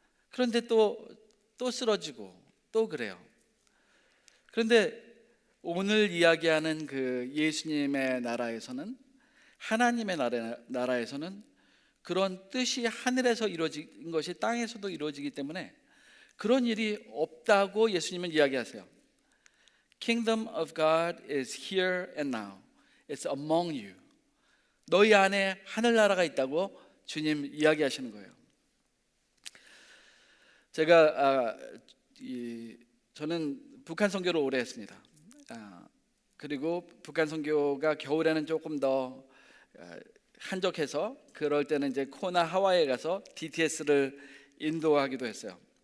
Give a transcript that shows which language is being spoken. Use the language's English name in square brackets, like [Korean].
[Korean] 그런데 또 쓰러지고 또 그래요. 그런데 오늘 이야기하는 그 예수님의 나라에서는, 하나님의 나라에서는 그런 뜻이 하늘에서 이루어진 것이 땅에서도 이루어지기 때문에 그런 일이 없다고 예수님은 이야기하세요. [English] Kingdom of God is here and now. It's among you. [Korean] 너희 안에 하늘나라가 있다고 주님 이야기하시는 거예요. 제가 저는 북한 선교를 오래 했습니다. 그리고 북한 선교가 겨울에는 조금 더 한적해서, 그럴 때는 이제 코나 하와이에 가서 DTS를 인도하기도 했어요.